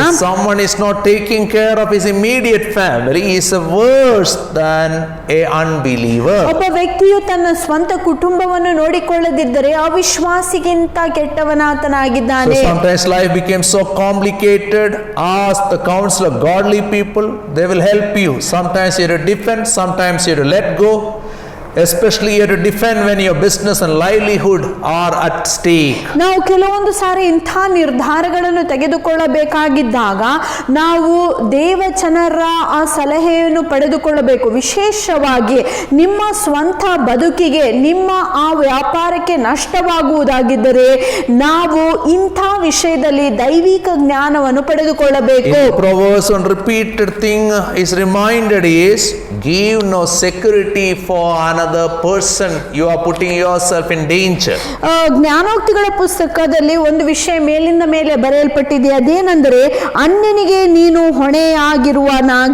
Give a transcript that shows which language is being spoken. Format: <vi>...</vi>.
<en>If someone is not taking care of his immediate family, he is worse than a unbeliever.</en> <kn>ಒಬ್ಬ ವ್ಯಕ್ತಿಯು ತನ್ನ ಸ್ವಂತ ಕುಟುಂಬವನ್ನು ನೋಡಿಕೊಳ್ಳದಿದ್ದರೆ ಅವಿಶ್ವಾಸಿಗಿಂತ ಕೆಟ್ಟವನಾತನಾಗಿದ್ದಾನೆ.</kn> <en>So sometimes life becomes so complicated. Ask the counsel of godly people, they will help you. Sometimes you have to defend, sometimes you have to let go. Especially you have to defend when your business and livelihood are at stake.</en> <kn>ನಾವು ಕೆಲವೊಂದು ಸಾರಿ ಇಂಥ ನಿರ್ಧಾರಗಳನ್ನು ತೆಗೆದುಕೊಳ್ಳಬೇಕಾಗಿದ್ದಾಗ ನಾವು ದೇವಜನರ ಆ ಸಲಹೆಯನ್ನು ಪಡೆದುಕೊಳ್ಳಬೇಕು. ವಿಶೇಷವಾಗಿ ನಿಮ್ಮ ಸ್ವಂತ ಬದುಕಿಗೆ, ನಿಮ್ಮ ಆ ವ್ಯಾಪಾರಕ್ಕೆ ನಷ್ಟವಾಗುವುದಾಗಿದ್ದರೆ ನಾವು ಇಂಥ ವಿಷಯದಲ್ಲಿ ದೈವಿಕ ಜ್ಞಾನವನ್ನು ಪಡೆದುಕೊಳ್ಳಬೇಕು.</kn> <en>In Proverbs, one repeated thing is reminded is, give no security for another person, you are putting yourself in danger.</en> <kn>ಜ್ಞಾನೋಕ್ತಿಗಳ ಪುಸ್ತಕದಲ್ಲಿ ಒಂದು ವಿಷಯ ಮೇಲಿಂದ ಮೇಲೆ ಬರೆಯಲ್ಪಟ್ಟಿದೆ. ಅದೇನೆಂದರೆ, ಅನ್ಯನಿಗೆ ನೀನು ಹೊಣೆಯಾಗಿರಬಾರದು.</kn>